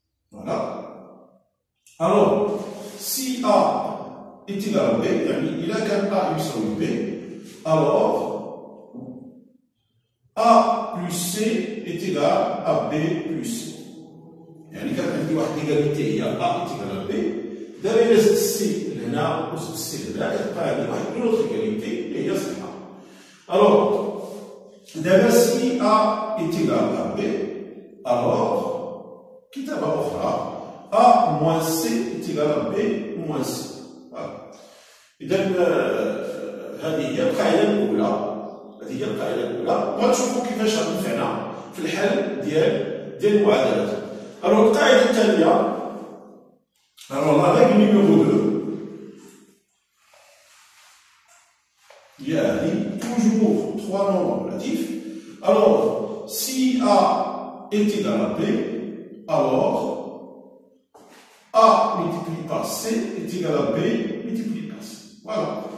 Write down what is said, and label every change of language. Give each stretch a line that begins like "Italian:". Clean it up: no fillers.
French: Voilà. Alors, si A est égal à B, il a qu'un A
Arabic: يساوي
French: B, alors A plus C est égal à B plus C.
Arabic: يعني كان عندي واحد ليغاليتي هي
French: A est égal à B.
Arabic: دابا إلا زدت C لهنا وزدت C لهنا كتبقى عندي واحد أون أوتر ليغاليتي اللي هي صحيحة.
French: Alors, d'abord si A est égal à B, alors,
Arabic: كتابة أخرى
French: A moins C est égal à B moins C. Voilà.
Arabic: إذا هذه هي القاعدة الأولى. غنشوفوا كيفاش غتنفعنا في الحل ديال المعادلات.
French: Alors
Arabic: القاعدة الثانية،
French: alors la règle numéro 2 il y a toujours trois nombres relatifs. Alors, si A est égal à B, alors A multiplié par C est égal à B multiplié par C. Voilà.